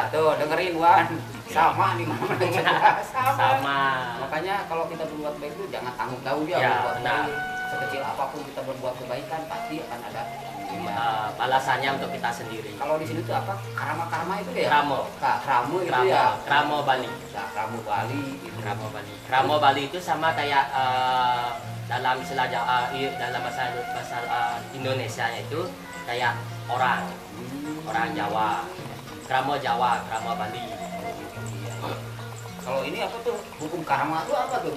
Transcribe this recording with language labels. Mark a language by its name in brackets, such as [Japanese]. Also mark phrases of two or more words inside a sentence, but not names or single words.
[Indonesian] Tuh, dengerin Wan. Sama di mana-mana juga. Sama. Makanya kalau kita berbuat baik itu jangan tanggung jawab ya, Ya, berbuat benar. baik. Sekecil apapun kita berbuat kebaikan pasti akan ada ya. Balasannya untuk kita sendiri. Kalau di sini tuh apa? Karama itu ya? Kramo. Kramo itu ya. Kramo Bali. Nah, Kramo Bali itu. Kramo Bali. Kramo Bali itu sama kayak dalam istilah dalam bahasa Indonesia itu kayak orang Jawa. Kramo Jawa, Kramo Bali. Kalau ini apa tuh? Hukum karma itu apa tuh?